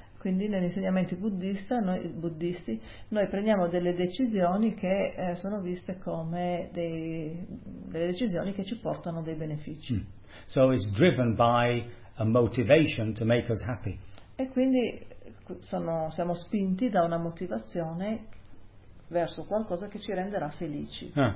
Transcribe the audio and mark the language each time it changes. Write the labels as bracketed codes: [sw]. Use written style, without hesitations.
[it] Quindi negli insegnamenti buddisti noi prendiamo delle decisioni che sono viste come delle decisioni che ci portano dei benefici. [en] So it's driven by a motivation to make us happy. [it] E quindi siamo spinti da una motivazione verso qualcosa che ci renderà felici.